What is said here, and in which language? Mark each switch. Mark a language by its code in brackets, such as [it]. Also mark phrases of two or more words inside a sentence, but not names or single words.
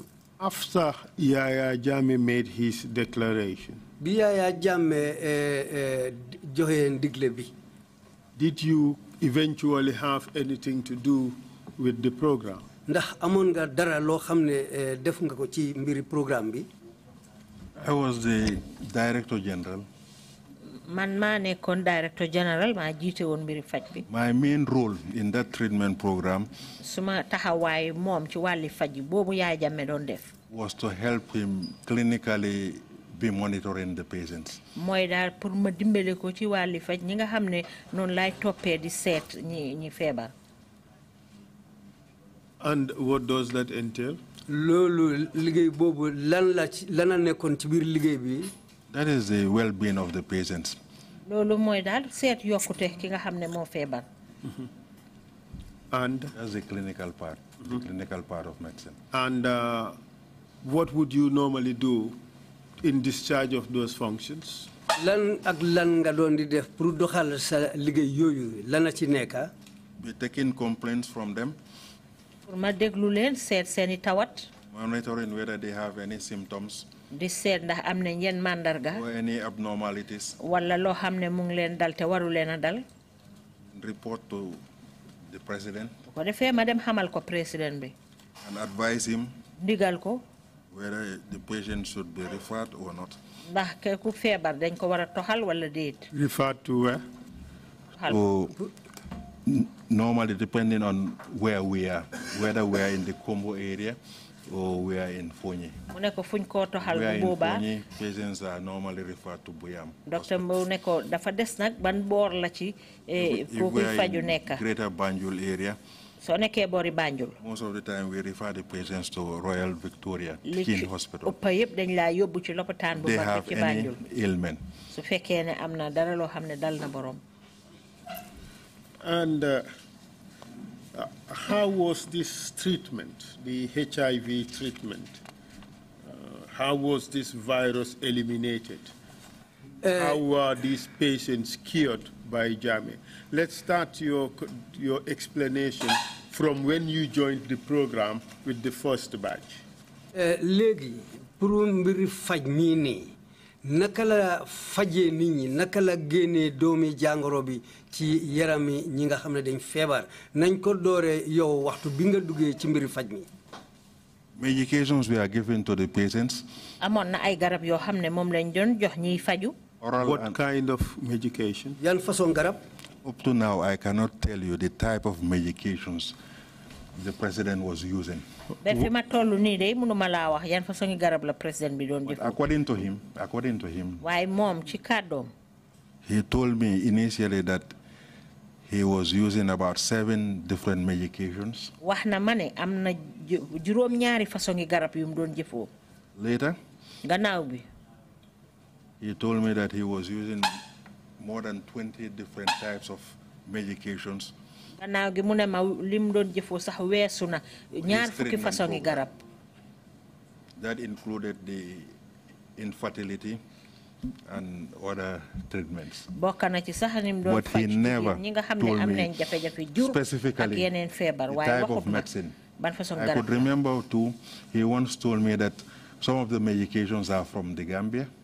[en] After Yaya Jammeh made his declaration, [wo] bi Yaya Jammeh joxe ndigle bi, [en] did you eventually have anything to do with the program? [wo] Ndax amoon nga dara loo xam ne def nga ko ci mbiri programme bi? [en] I was the Director General. [wo] Man maa nekkoon [en] Director General [wo] maa jiite woon mbiri faj bi. [en] My main role in that treatment program [wo] suma taxawaay moom ci wàlli faj boobu Yaya Jammeh doon def [en] was to help him clinically be monitoring the patients. [wo] mooy daal pour ma dimbale ko ci wàlli faj ñi nga xam ne noonu laay toppee di seet ñi feebar. [en] And what does that entail? [wo] Loolu liggéey boobu lan la nekkoon ci biir liggéey bi? [en] That is the well-being of the patients. [wo] Loolu mooy daal seet yokkute ki nga xam ne moo feebar. [en] And that's the clinical part, the clinical part of medicine. And what would you normally do in discharge of those functions? [wo] Lan ak lan nga doon di def pour doxal sa liggéey yooyu lan la ci nekka? [en] Be taking complaints from them. [wo] Pour ma déglu leen seet seeni tawat. [en] Monitoring whether they have any symptoms. [wo] Di seet ndax am nañ yenn mandarga. [en] Or any abnormalities. [wo] Wala loo xam ne mu ngi leen dal te waru leen a dal. [en] Report to the president. [wo] Ko defee ma dem xamal ko président bi. [en] And advise him. [wo] Digal ko. [en] Whether the patient should be referred or not. [wo] Ndax ke ku feebar dañ ko war a toxal wala déet. [en] Referred to where? So, normally depending on where we are, whether we are in the Combo area or we are in Fonyi. We are in Fonyi, patients are normally referred to Buyam. Dr. [wo] Mbowe ne ko dafa des nag ban boor la ci foofu faju nekk. [en] Greater Banjul area. [wo] So nekkee boori Banjul. [en] Most of the time we refer the patients to Royal Victoria King Hospital. [wo] Ëpp yëpp dañ laa yóbbu ci lopitaan bu mag ci Banjul. [en] They have any ailment. [wo] Su fekkee ne am na dara loo xam ne dal na borom. [en] And how was this treatment, the HIV treatment? How was this virus eliminated? How were these patients cured by Jammeh? Let's start your explanation from when you joined the program with the first batch. [wo] Léegi pour mbiri faj mii nii naka la fajee nit ñi naka la génnee doomi jàngoro bi ci yarami ñi nga xam ne dañ feebar nañ ko dooree yow waxtu bi nga duggee ci mbiri faj mi. [en] Medications we are given to the patients. [wo] Amoon na ay garab yoo xam ne moom lañ doon jox ñiy faju. [en] What kind of medication? [wo] Yan façon garab? [en] Up to now, I cannot tell you the type of medications the president was using. According to him, he told me initially that he was using about 7 different medications. [wo] Waxna mané amna juroom ñaari façon garab yu mu doon jëfoo. [en] Later, [wo] gannaaw bi, [en] he told me that he was using more than 20 different types of medications. [wo] Gannaaw gi mu ne ma lim doon jëfoo sax weesu na ñaar fukki façon garab. [en] That included the infertility and other treatments. But he never told me specifically the type of medicine. I could remember too, he once told me that some of the medications are from the Gambia.